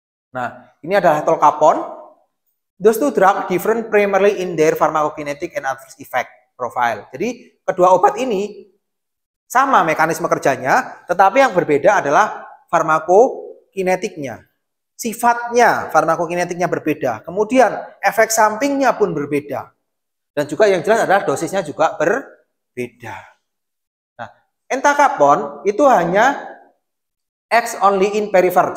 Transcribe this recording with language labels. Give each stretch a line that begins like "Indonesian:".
Indonesian: Nah, ini adalah tolcapone.
English: Those two drugs different primarily in their pharmacokinetic and adverse effect profile.
Indonesian: Jadi kedua obat ini sama mekanisme kerjanya, tetapi yang berbeda adalah farmakokinetiknya. Sifatnya, farmakokinetiknya berbeda. Kemudian efek sampingnya pun berbeda. Dan juga yang jelas adalah dosisnya juga berbeda. Nah, entacapone itu hanya
English: acts only in peripher.